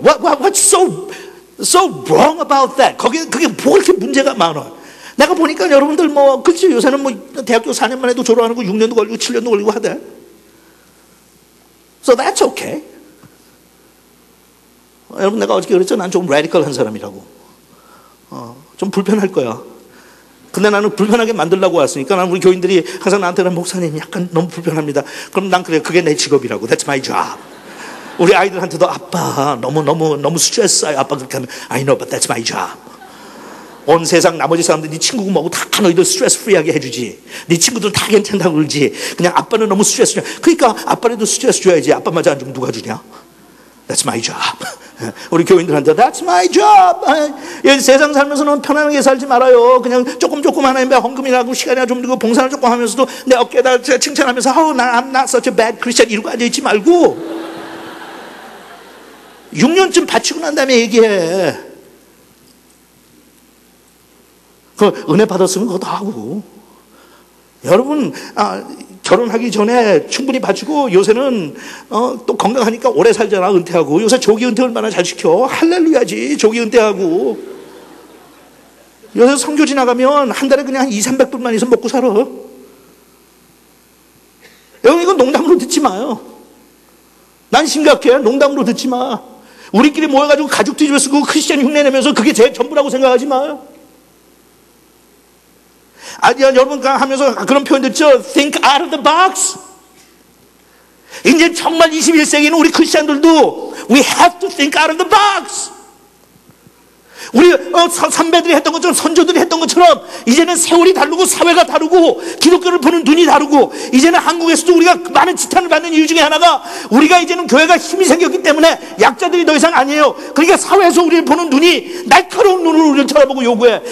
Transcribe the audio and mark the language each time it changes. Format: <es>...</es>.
<en>What's so wrong about that?</en> <ko>그게 뭐 이렇게 문제가 많아? 내가 보니까 여러분들 그렇지, 요새는 대학교 4년만 해도 졸업하는 거 6년도 걸리고 7년도 걸리고 하대.</ko> <en>So that's okay.</en> <ko>여러분, 내가 어저께 그랬죠? 난 좀 라디컬한 사람이라고. 좀 불편할 거야. 근데 나는 불편하게 만들려고 왔으니까 난 우리 교인들이 항상 나한테는 목사님 약간 너무 불편합니다. 그럼 난 그래, 그게 내 직업이라고.</ko> <en>That's my job.</en> <ko>우리 아이들한테도 아빠 너무 스트레스예요. 아빠 그렇게 하면</ko> <en>I know, but that's my job.</en> <ko>온 세상 나머지 사람들 네 친구고 뭐고 다 너희들 스트레스 프리하게 해주지. 네 친구들 다 괜찮다고 그러지. 그냥 아빠는 너무 스트레스 줘. 그러니까 아빠라도 스트레스 줘야지. 아빠 마저 안 주면 누가 주냐?</ko> <en>That's my job.</en> <ko>우리 교인들한테</ko> <en>That's my job.</en> <ko>세상 살면서는 편안하게 살지 말아요. 그냥 조금 하나님의 헌금이라고 시간이나 좀 들고 봉사를 조금 하면서도 내 어깨에다 칭찬하면서</ko> <en>I'm not such a bad Christian</en> <ko>이러고 앉아있지 말고 6년쯤 바치고 난 다음에 얘기해. 그 은혜 받았으면 그것도 하고. 여러분, 결혼하기 전에 충분히 바치고 요새는 또 건강하니까 오래 살잖아. 은퇴하고. 요새 조기 은퇴 얼마나 잘 시켜. 할렐루야지. 조기 은퇴하고. 요새 선교 지나가면 한 달에 그냥 200~300불만 있으면 먹고 살아. 여러분, 이건 농담으로 듣지 마요. 난 심각해. 농담으로 듣지 마. 우리끼리 모여가지고 가죽 뒤집어 쓰고 크리스찬 흉내내면서 그게 제 전부라고 생각하지 마요. 여러분 하면서 그런 표현 듣죠?</ko> <en>Think out of the box.</en> <ko>이제 정말 21세기는 우리 크리스찬들도</ko> <en>We have to think out of the box.</en> <ko>우리 선배들이 했던 것처럼 선조들이 했던 것처럼 이제는 세월이 다르고 사회가 다르고 기독교를 보는 눈이 다르고 이제는 한국에서도 우리가 많은 지탄을 받는 이유 중에 하나가 우리가 이제는 교회가 힘이 생겼기 때문에 약자들이 더 이상 아니에요. 그러니까 사회에서 우리를 보는 눈이 날카로운 눈으로 우리를 쳐다보고 요구해.</ko>